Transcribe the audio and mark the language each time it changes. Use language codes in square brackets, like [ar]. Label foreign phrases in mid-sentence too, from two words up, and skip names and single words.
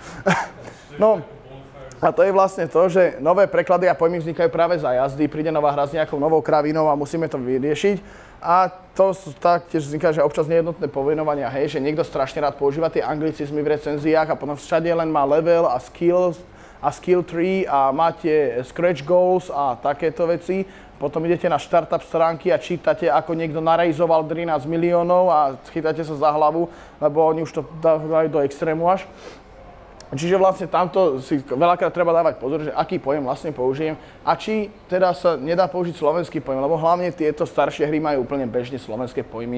[sk] No, a to je vlastne to, že nové preklady a pojmy vznikajú práve za jazdy, príde nová hra s nejakou novou kravinou a musíme to vyriešiť. A to taktiež vzniká, že občas nejednotné pomenovania, hej, že niekto strašne rád používa tie anglicizmy v recenziách a potom všade len má level a skills a [en] skill tree [sk] a máte [en] scratch goals [sk] a takéto veci. Potom idete na startup stránky a čítate, ako niekto narejzoval 13 miliónov a chytáte sa za hlavu, lebo oni už to dávajú do extrému až. Čiže vlastne tamto si veľakrát treba dávať pozor, že aký pojem vlastne použijem a či teda sa nedá použiť slovenský pojem, lebo hlavne tieto staršie hry majú úplne bežne slovenské pojmy.